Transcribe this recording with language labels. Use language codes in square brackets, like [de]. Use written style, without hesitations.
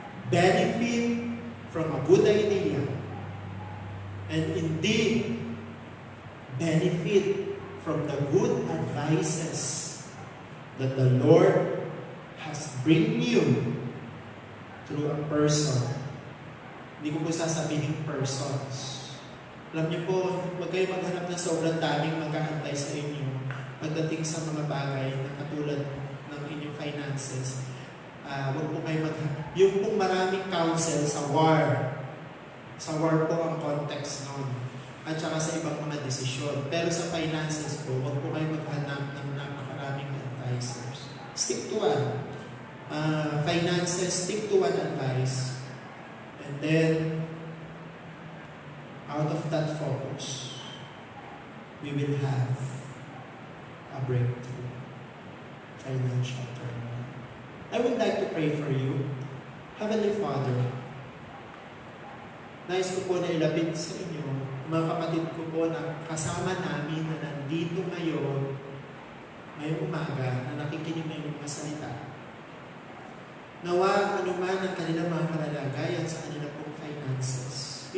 [en] Benefit from a good idea. And indeed, benefit from the good advices that the Lord has bring you through a person. [tl] Hindi ko po sasabihin persons. Alam niyo po, huwag kayo maghanap na sobrang daming mag-aantay sa inyo pagdating sa mga bagay na katulad ng inyong finances. Huwag po kayo maghanap. Yung pong maraming counsel sa war. Sa war po ang context noon. At saka sa ibang mga desisyon. Pero sa finances po, huwag po kayo maghanap ng napakaraming advisors. [en] Stick to one. Finances, stick to one advice. And then, out of that focus, we will have a breakthrough, financial turnaround. I would like to pray for you. [tl] Heavenly Father, nais ko po na ilapit sa inyo, mga kapatid ko po na kasama namin na nandito ngayong umaga, na nakikinig ng mga salita. Nawa anuman ang kanilang mga kalalagayan sa kanilang pong finances.